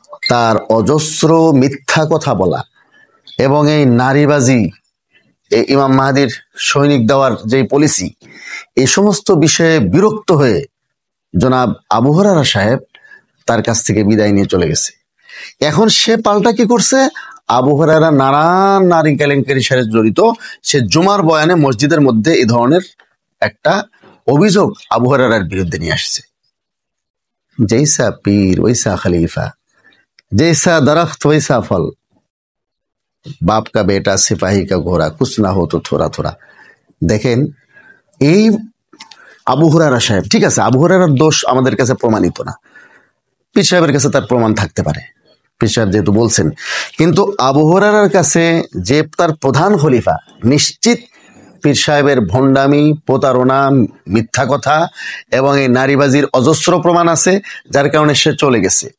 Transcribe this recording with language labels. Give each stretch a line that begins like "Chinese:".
Bangla: তার অজস্র মিথ্যা কথা বলা এবং এই নারীবাজি, এই ইমাম মাহাদির সৈনিক দেওয়ার যে পলিসি, এই সমস্ত বিষয়ে বিরক্ত হয়ে জনাব আবু হুরায়রা সাহেব তার কাছ থেকে বিদায় নিয়ে চলে গেছে। এখন সে পাল্টা কি করছে? আবু হুরায়রা নানান নারী কেলেঙ্কারির সাথে জড়িত, সে জুমার বয়ানে মসজিদের মধ্যে এই ধরনের একটা অভিযোগ আবু হুরায়রার বিরুদ্ধে নিয়ে আসছে।
Hindi: जैसा पीर वैसा खलीफा, जैसा दरख्त वैसा फल, बाप का बेटा सिपाही का घोड़ा, कुछ ना हो तो थोड़ा थोड़ा।
Bangla: দেখেন এই আবু হুরায়রা সাহেব, ঠিক আছে আবু হুরায়রার দোষ আমাদের কাছে প্রমাণিত না, পীর সাহেবের কাছে তার প্রমাণ থাকতে পারে, পীর সাহেব যেহেতু বলছেন, কিন্তু আবু হুরায়রার কাছে যে তার প্রধান খলিফা, নিশ্চিত পীর সাহেবের ভণ্ডামি, প্রতারণা, মিথ্যা কথা এবং এই নারীবাজির অজস্র প্রমাণ আছে, যার কারণে সে চলে গেছে।